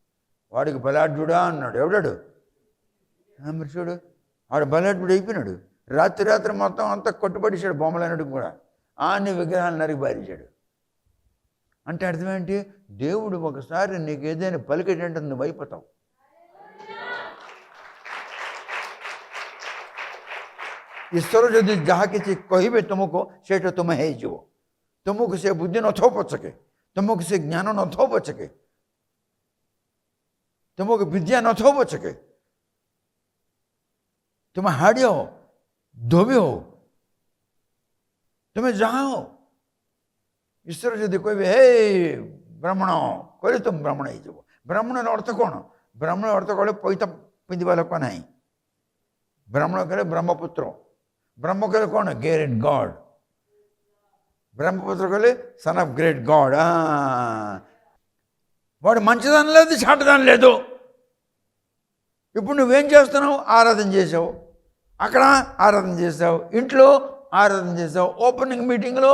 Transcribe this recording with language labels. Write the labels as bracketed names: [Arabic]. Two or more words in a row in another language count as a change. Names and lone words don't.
[Telugu] వాడికి బలాఢ్యుడా అన్నాడు. ఎవడాడు? మరి చూడు, వాడు బలాఢ్యుడు అయిపోయినాడు. రాత్రి మొత్తం అంతా కొట్టుబడిశాడు, బొమ్మలన్నిటికి కూడా అన్ని విగ్రహాలు నరికి బారించాడు. అంటే అర్థమేంటి? దేవుడు ఒకసారి నీకు ఏదైనా పలికేటంటే నువ్వు అయిపోతావు. [Odia] ଈଶ୍ୱର ଯଦି ଯାହା କିଛି କହିବେ ତୁମକୁ ସେଇଟା ତୁମେ ହେଇଯିବ. ତୁମକୁ ସେ ବୁଦ୍ଧି ନଥିବ ପଛକେ, ତୁମକୁ ସେ ଜ୍ଞାନ ନଥିବ ପଛକେ, ତୁମକୁ ବିଦ୍ୟା ନଥିବ ପଛକେ, ତୁମେ ହାଡ଼ି ହଉ, ଧୋବି ହଉ, ତୁମେ ଯାହା ହଉ, ଈଶ୍ୱର ଯଦି କହିବେ ହେ ବ୍ରାହ୍ମଣ କହିଲେ ତୁମେ ବ୍ରାହ୍ମଣ ହେଇଯିବ. ବ୍ରାହ୍ମଣର ଅର୍ଥ କ'ଣ? ବ୍ରାହ୍ମଣ ଅର୍ଥ କହିଲେ ପଇତା ପିନ୍ଧିବା ଲୋକ ନାହିଁ. ବ୍ରାହ୍ମଣ କହିଲେ ବ୍ରହ୍ମପୁତ୍ର. ବ୍ରହ୍ମ କହିଲେ କ'ଣ? [English] great god. బ్రహ్మపుత్ర କହିଲେ son of great god. [Telugu] వాడు మంచిదాని లేదు, చాటదాని లేదు. ఇప్పుడు నువ్వేం చేస్తున్నావు? ఆరాధన చేసావు, అక్కడ ఆరాధన చేసావు, ఇంట్లో ఆరాధన చేసావు, [English] opening meetinglo.